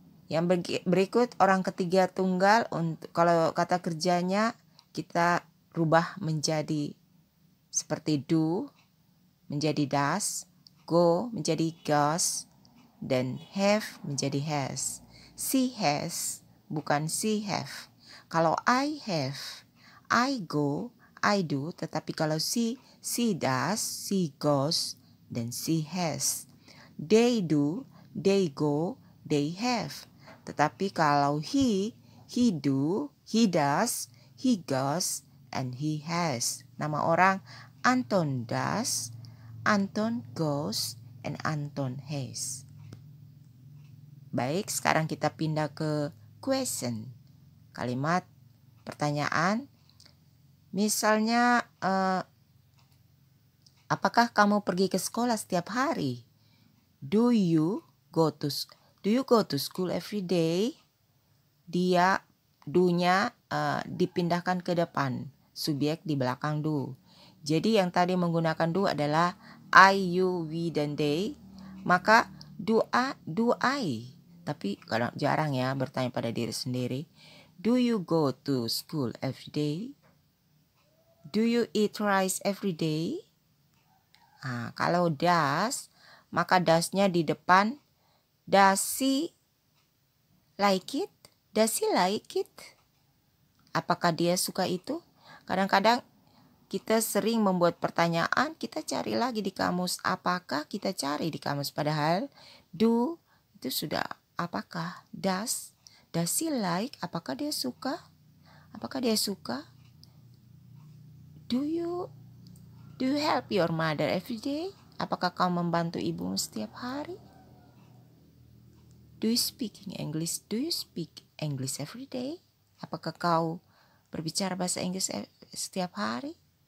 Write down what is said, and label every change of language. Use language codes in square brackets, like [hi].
[id] Yang berikut orang ketiga tunggal, untuk kalau kata kerjanya kita rubah menjadi seperti do menjadi does, go menjadi goes, dan have menjadi has. [en] She has [id] bukan [en] she have. Kalau I have, I go, I do, [id] tetapi kalau [en] she does, she goes, dan she has. They do, they go, they have. [id] Tetapi kalau [en] he do, he does, he goes, and he has. [id] Nama orang [en] Anton does, Anton goes, and Anton has. [id] Baik, sekarang kita pindah ke question. Kalimat pertanyaan. Misalnya, apakah kamu pergi ke sekolah setiap hari? [en] Do you go to school every day? [id] Dia, do-nya dipindahkan ke depan. Subjek di belakang do. Jadi yang tadi menggunakan do adalah I, you, we, dan they. Maka do I. Tapi kadang jarang ya bertanya pada diri sendiri. [en] Do you go to school every day? Do you eat rice every day? [id] Nah, kalau does, maka does-nya di depan. [en] Does she like it? Does he like it? [id] Apakah dia suka itu? Kadang-kadang kita sering membuat pertanyaan, kita cari lagi di kamus. Apakah kita cari di kamus? Padahal do itu sudah apakah. [en] Does he like? [id] Apakah dia suka? Apakah dia suka? [en] Do you help your mother every day? [id] Apakah kau membantu ibumu setiap hari? [en] Do you speak English? Do you speak English every day? [id] Apakah kau berbicara bahasa Inggris setiap hari?